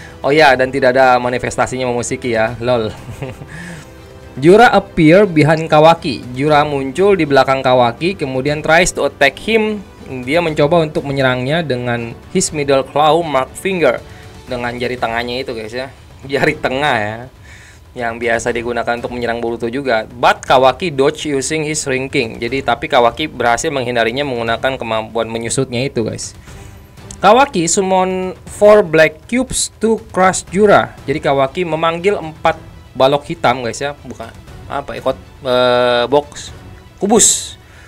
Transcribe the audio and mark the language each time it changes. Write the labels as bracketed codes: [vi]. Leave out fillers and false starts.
[id] Oh ya, dan tidak ada manifestasinya Momoshiki ya, lol. [en] Jura appear behind Kawaki. [id] Jura muncul di belakang Kawaki, kemudian [en] tries to attack him. [id] Dia mencoba untuk menyerangnya dengan [en] his middle claw mark finger, [id] dengan jari tengahnya itu guys ya. Jari tengah ya, yang biasa digunakan untuk menyerang Boruto juga. [en] But Kawaki dodge using his shrinking. [id] Jadi tapi Kawaki berhasil menghindarinya menggunakan kemampuan menyusutnya itu guys. [en] Kawaki summon 4 black cubes to crush Jura. [id] Jadi Kawaki memanggil 4 balok hitam guys ya, bukan apa box kubus.